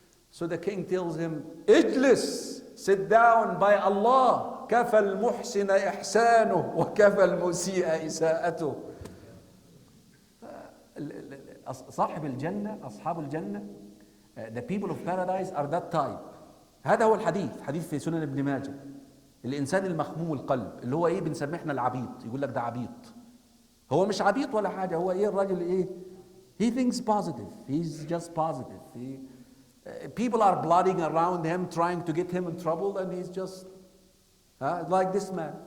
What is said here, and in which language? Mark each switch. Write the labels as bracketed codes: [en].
[en] So the king tells him, Ijlis, sit down, by Allah, [ar] كَفَى الْمُحْسِنَ إِحْسَانُهُ وَكَفَى الْمُسِيءَ إِسَاءَتُهُ. صاحب الجنة, أصحاب الجنة, [en] the people of paradise are that type. [ar] هذا هو الحديث، حديث في سنن ابن ماجه. الإنسان المخموم القلب، اللي هو إيه بنسميه إحنا العبيط، يقول لك ده عبيط. هو مش عبيط ولا حاجة، هو إيه الراجل إيه؟ [en] He thinks positive. He's just positive. People are blooding around him, trying to get him in trouble, and he's just like this man.